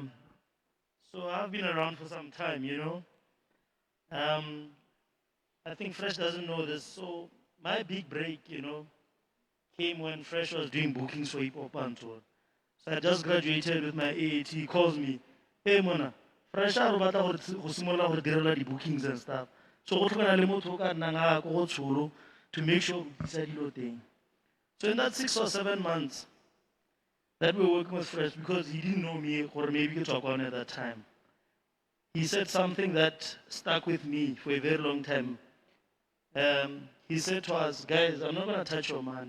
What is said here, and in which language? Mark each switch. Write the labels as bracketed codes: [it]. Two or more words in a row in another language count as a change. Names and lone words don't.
[en] So I've been around for some time, you know. I think Fresh doesn't know this. So my big break, you know, came when Fresh was doing bookings for Hip Hop and Tour. So I just graduated with my AAT. He calls me, [tn] hey Mona, Fresh a re batla go simolla go direla di bookings [en] and stuff. [tn] So go tlhokana le motho o ka nnang a go tsholo [en] to make sure we [tn] disa dilo teng. [en] So in that 6 or 7 months that we were working with Fresh, because he didn't know me or maybe he talk on at that time, he said something that stuck with me for a very long time. He said to us, guys, I'm not going to touch your man.